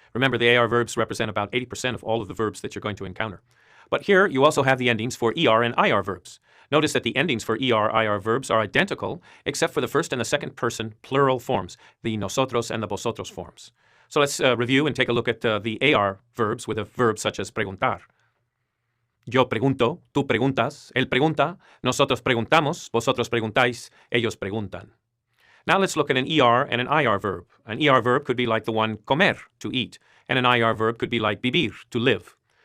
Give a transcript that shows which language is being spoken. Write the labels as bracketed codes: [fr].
[en] Remember, the AR verbs represent about 80% of all of the verbs that you're going to encounter. But here, you also have the endings for ER and IR verbs. Notice that the endings for ER, IR verbs are identical, except for the first and the second person plural forms, the nosotros and the vosotros forms. So let's review and take a look at the AR verbs with a verb such as preguntar. [es] Yo pregunto, tú preguntas, él pregunta, nosotros preguntamos, vosotros preguntáis, ellos preguntan. [en] Now let's look at an ER and an IR verb. An ER verb could be like the one comer, to eat, and an IR verb could be like vivir, to live.